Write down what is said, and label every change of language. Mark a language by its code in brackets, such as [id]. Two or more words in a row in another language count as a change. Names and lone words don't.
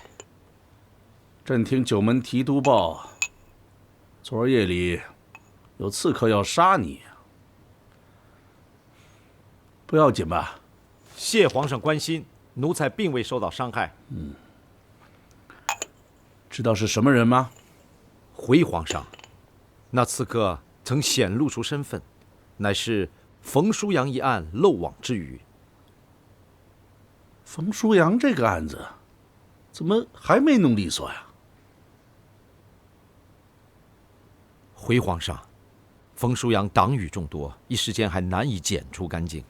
[zh] 朕听九门提督报，昨儿夜里有刺客要杀你，不要紧吧？谢皇上关心，奴才并未受到傷害。知道是什麼人嗎？回皇上，那刺客曾顯露出身份，乃是馮書陽一案漏網之魚。馮書陽這個案子，怎麼還沒弄利索呀？回皇上，馮書陽黨羽眾多，一時間還難以檢除乾淨。